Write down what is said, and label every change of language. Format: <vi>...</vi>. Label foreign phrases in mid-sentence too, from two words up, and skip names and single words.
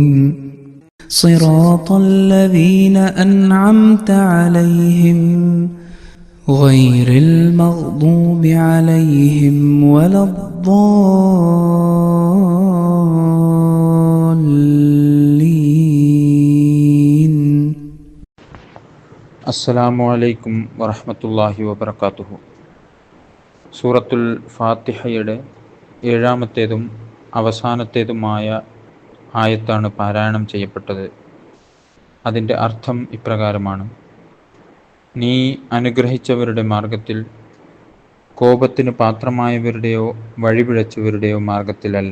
<ar>صراط الذين أنعمت عليهم غير المغضوب عليهم ولا الضالين. السلام عليكم ورحمة الله وبركاته.</ar> <ml>സൂറത്തുൽ ഫാത്തിഹയുടെ 7-ാമത്തേതും അവസാനത്തേതുമായ ആയത്താണ് പാരായണം ചെയ്യപ്പെട്ടത്. അതിൻ്റെ അർത്ഥം ഇപ്രകാരമാണ്: നീ അനുഗ്രഹിച്ചവരുടെ മാർഗത്തിൽ, കോപത്തിന് പാത്രമായവരുടെയോ വഴിപിഴച്ചവരുടെയോ മാർഗത്തിലല്ല.</ml>